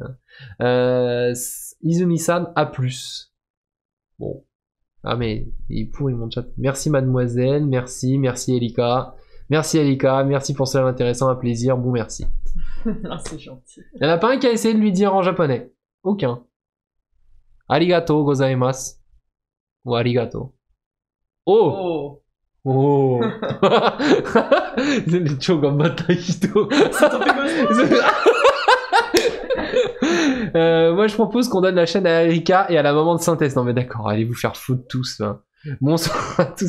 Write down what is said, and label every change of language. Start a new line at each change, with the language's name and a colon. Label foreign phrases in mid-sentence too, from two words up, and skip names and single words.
French: Hein. Izumi-san, A+. Bon. Ah, mais il est pourri, mon chat. Merci, mademoiselle. Merci Elika. Merci Elika, merci pour cela intéressant, un plaisir, bon merci. Ah, c'est gentil. Il n'y en a pas un qui a essayé de lui dire en japonais. Aucun.
Japanese: ありがとうございます.
French: Ou arigato. Oh! Oh! C'est le chogambata hito. Moi je propose qu'on donne la chaîne à Erika et à la maman de synthèse. Non mais d'accord, allez vous faire foutre tous. Hein. Bonsoir à tous.